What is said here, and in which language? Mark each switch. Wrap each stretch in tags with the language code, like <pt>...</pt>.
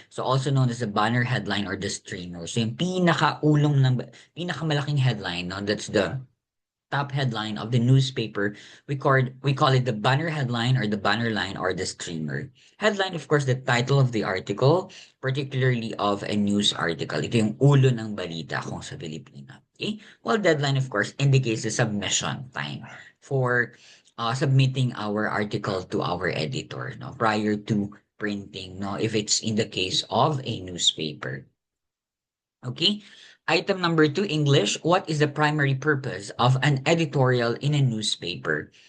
<en>So also known as the banner headline or the streamer. So yung pinakamalaking headline, no, that's the top headline of the newspaper, we call it the banner headline or the banner line or the streamer. Headline, of course, the title of the article, particularly of a news article.</en> <tl>Ito yung ulo ng balita kung sa Pilipino.</tl> <en>Okay? Well, deadline, of course, indicates the submission time for submitting our article to our editor, no, prior to printing, no, if it's in the case of a newspaper. Okay. Item number 2, English. What is the primary purpose of an editorial in a newspaper?</en>